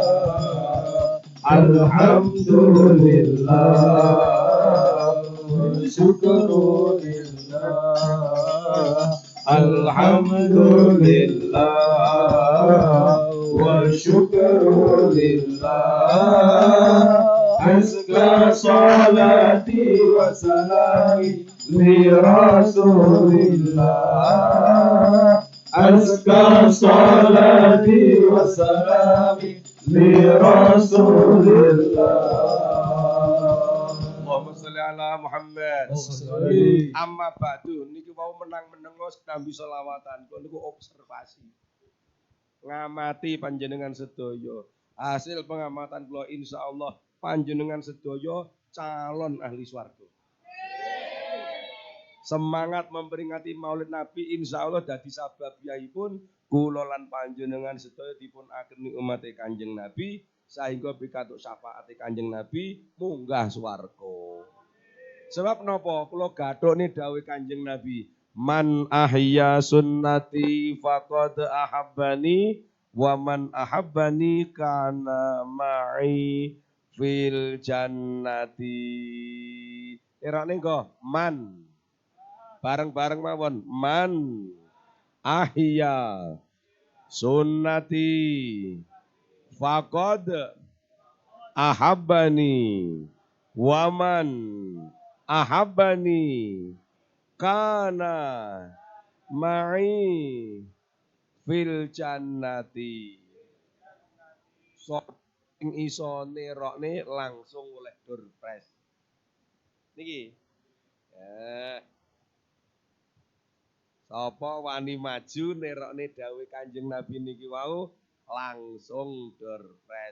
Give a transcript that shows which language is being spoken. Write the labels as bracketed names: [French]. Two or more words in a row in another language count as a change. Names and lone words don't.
[Arabic] الحمد لله والشكر لله الحمد لله والشكر لله أزكى صلاتي وسلامي لرسول الله أزكى صلاتي وسلامي لرسول الله اللهم صل على محمد أما بعد [Javanese] niki wau menang-menengo nambi selawatan. Kok niku observasi. Ngamati panjenengan sedaya. [Indonesian] Hasil pengamatan [Javanese] kula insyaallah panjenengan sedaya calon ahli swarga. [Indonesian] Semangat memperingati Maulid Nabi [Javanese] insyaallah dadi sababiyaipun kula lan panjenengan sedaya dipun ageni umat Kanjeng Nabi sehingga pikatuk syafaate Kanjeng Nabi munggah swarga. Sebab napa kula gathukne dawuh Kanjeng Nabi, [Arabic] من أحيا سنتي فقد أحبني ومن أحبني كان معي في الجنة. [Javanese] Irane nggo man bareng-bareng mawon [Arabic] من أحيا سنتي فقد أحبني ومن أحبني كان معي في الجنة. [Javanese] Sok sing iso nerokne langsung oleh [English] door prize [Javanese] niki. Sapa wani maju nerokne dawuh Kanjeng Nabi niki wau langsung [English] door prize.